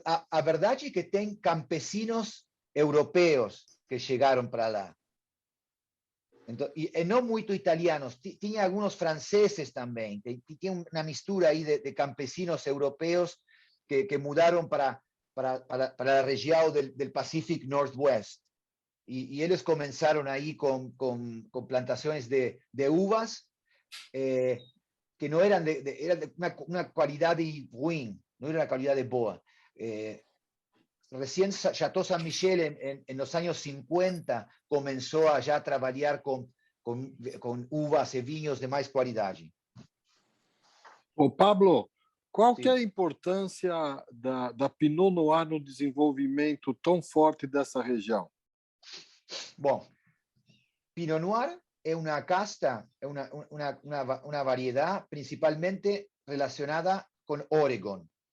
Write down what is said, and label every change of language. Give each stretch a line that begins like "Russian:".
Portuguese: A verdade é que tem campesinos europeus que chegaram para lá. Então, e não muito italianos, tinha alguns franceses também, tinha uma mistura aí de campesinos europeus que mudaram para a região del Pacific Northwest.
Spanish: Y ellos comenzaron ahí con plantaciones de uvas que no eran eran de una calidad de ruin, no era una calidad de
Portuguese: boa.
Spanish: Recién Chateau Saint-Michel en los años 50 comenzó a ya trabajar con uvas y vinos de más calidad.
Portuguese: Ô Pablo, qual que é a importância da Pinot Noir no desenvolvimento tão forte dessa região?
Spanish: Bom, Pinot Noir es una casta, es una variedad principalmente relacionada con Oregon.